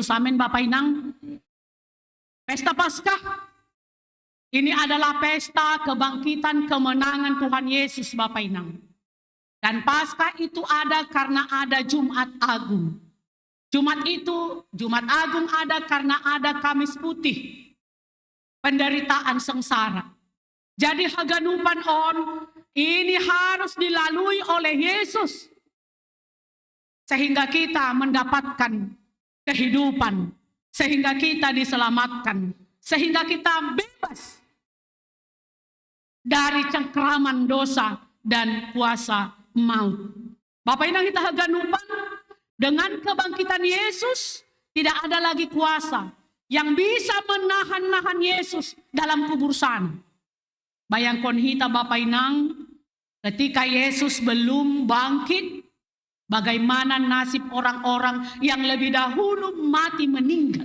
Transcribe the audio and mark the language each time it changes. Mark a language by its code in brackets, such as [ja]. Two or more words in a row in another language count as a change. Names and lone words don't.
[id] Amin Bapak Inang. Pesta Paskah ini adalah pesta kebangkitan kemenangan Tuhan Yesus Bapak Inang. Dan Paskah itu ada karena ada Jumat Agung. Jumat Agung ada karena ada Kamis Putih, penderitaan sengsara. Jadi haganupan ini harus dilalui oleh Yesus. Sehingga kita mendapatkan kehidupan, sehingga kita diselamatkan, sehingga kita bebas dari cengkraman dosa dan kuasa maut. Bapak Inang kita haganupan, dengan kebangkitan Yesus, tidak ada lagi kuasa yang bisa menahan Yesus dalam kubur sana. Bayangkan kita Bapak Inang, ketika Yesus belum bangkit, bagaimana nasib orang-orang yang lebih dahulu mati meninggal.